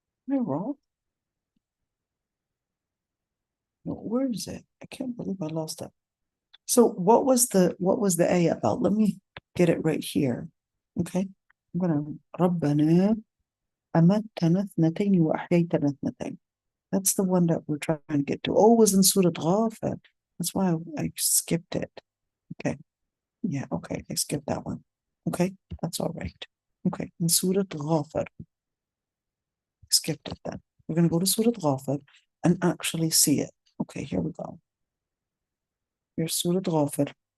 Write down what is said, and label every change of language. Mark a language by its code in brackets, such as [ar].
[en] Am I wrong? No, where is it? I can't believe I lost it. So what was the ayah about? Let me get it right here. Okay. I'm gonna [ar] ربنا أمتنا اثنتين وأحييتنا اثنتين. [en] That's the one that we're trying to get to. Oh, it was in Surah Ghafir. That's why I skipped it. Okay. Yeah, okay. I skipped that one. Okay, that's all right. Okay, in Surah Ghafir. Skipped it then. We're going to go to Surah Ghafir and actually see it. Okay, here we go. Here's Surah Ghafir.